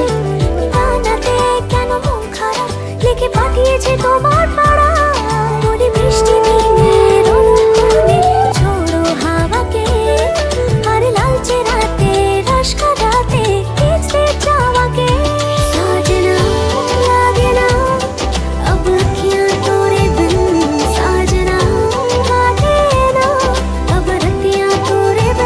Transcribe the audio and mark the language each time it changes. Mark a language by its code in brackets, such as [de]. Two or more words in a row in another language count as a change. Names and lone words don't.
[bn] ডানাতে কেন মন খারাপ লিখে পাঠিয়েছি তোমার পাড়া। বলি মিষ্টি দিনের অনুকূলে ছোড়ো হাওয়াকে, আর লালচে রাতে রস কাটাতে কিসে চাওয়াকে। [hi] साजना लागे ना अब क्या तोरे बिन, साजना काटे ना अब रतियां तोरे बिन।